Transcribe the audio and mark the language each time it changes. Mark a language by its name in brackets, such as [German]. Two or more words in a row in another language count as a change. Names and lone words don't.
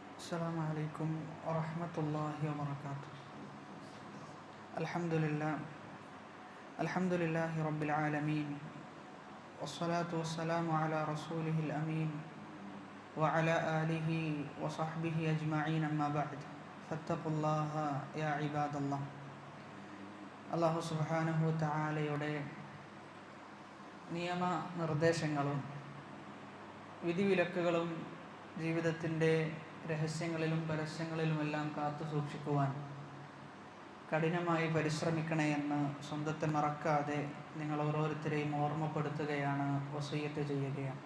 [Arabic] السلام عليكم ورحمة الله وبركاته. الحمد لله رب العالمين، والصلاة والسلام على رسوله الأمين وعلى آله وصحبه أجمعين، أما بعد فاتقوا الله يا عباد الله. الله سبحانه [Malayalam] തആലയുടെ നിയമ നിർദ്ദേശങ്ങളും വിധിവിലക്കുകളും ജീവിതത്തിൻ്റെ രഹസ്യങ്ങളിലും പരസ്യങ്ങളിലുമെല്ലാം കാത്തു സൂക്ഷിക്കുവാൻ കഠിനമായി പരിശ്രമിക്കണേ എന്ന് സ്വന്തത്തെ മറക്കാതെ നിങ്ങൾ ഓരോരുത്തരെയും ഓർമ്മപ്പെടുത്തുകയാണ്, വസിയ്യത്ത് ചെയ്യുകയാണ്.